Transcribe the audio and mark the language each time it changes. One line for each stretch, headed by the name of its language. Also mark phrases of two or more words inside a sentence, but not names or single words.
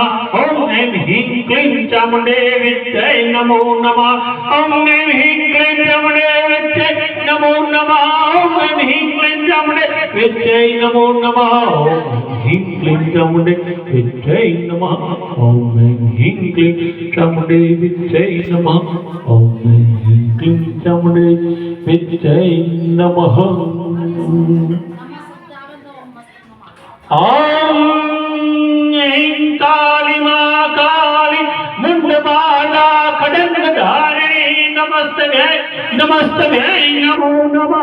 Sanskrit: ઓમ એમ હિં ક્લીં ચામુંડે વિદ્મહે નમો નમઃ। ઓમ એમ હિં ક્લીં ચામુંડે વિદ્મહે નમો નમઃ। ઓમ એમ હિં ક્લીં ચામુંડે વિદ્મહે નમો નમઃ। ઓમ હિં ક્લીં ચામુંડે વિદ્મહે નમઃ। ઓમ એમ હિં ક્લીં ચામુંડે વિદ્મહે नमः। ओम ह्रीं क्लीं चामुंडे विद्महे नमः। ओम ह्रीं काली मां काली मुंडमाला खड्गधारिणी नमस्तभ्यै नमस्तभ्यै नमो नमः।